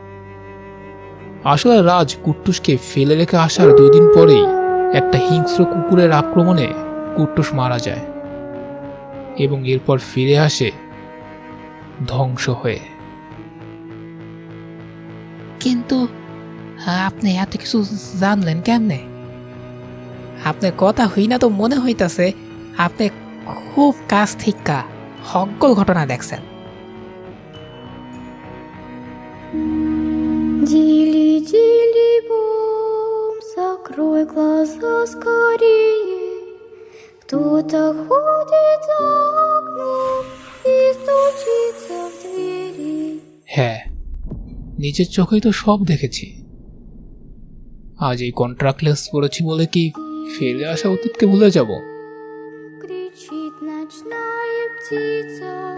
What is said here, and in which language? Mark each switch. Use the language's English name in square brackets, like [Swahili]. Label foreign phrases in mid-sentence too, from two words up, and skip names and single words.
[Bangla] আসলে রাজ কুট্টুসকে ফেলে রেখে আসার 2 দিন পরেই একটা হিংস্র কুকুরের আক্রমণে কুট্টুস মারা যায় এবং এরপর ফিরে আসে ধ্বংস হয়ে। কিন্তু আপনি এত কিছু জানলেন কেমনে? আপনার কথা হই না তো মনে হইতাছে আপনি খুব কাছ থেকে হকগল ঘটনা দেখছেন। [Russian] Дили, дили, бум, закрой глаза скорее. Кто-то ходит за окном и стучится в двери. [Bangla] হ্যাঁ, নিজের চোখেই তো সব দেখেছি। আজ এই কন্ট্রাক্টলেস পড়েছি বলে কি ফেলে আসা অতীতকে ভুলে যাব? [Russian] Кричит ночная птица,